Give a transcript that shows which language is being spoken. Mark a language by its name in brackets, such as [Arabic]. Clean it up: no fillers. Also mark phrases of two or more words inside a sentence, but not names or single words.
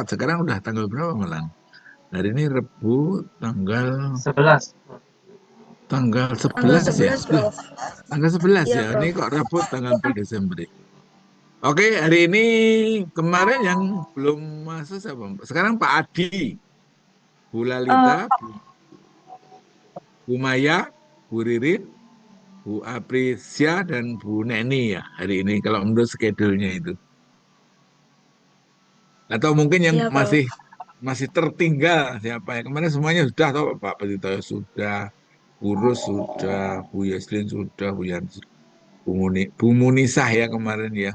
[Indonesian] Sekarang udah tanggal berapa malah? Hari ini Rebu tanggal 11. tanggal Tanggal 11 ya. 11, Lah, Prof. tanggal 11 Iya, ya. Ini Prof. kok Rabu tanggal 4 Desember. Oke, hari ini kemarin yang belum masuk siapa? Sekarang Pak Adi, Bu Lalita, Eh, Bu Maya, Bu Ririn, Bu Aprisia, dan Bu Neni ya hari ini kalau menurut schedule-nya itu. Atau mungkin yang iya, Prof. masih masih tertinggal siapa ya? Kemarin semuanya sudah tahu Pak Petito sudah, Bu Rus sudah, Bu Yaslin sudah, Bu Yan, Bu Munisah ya kemarin ya.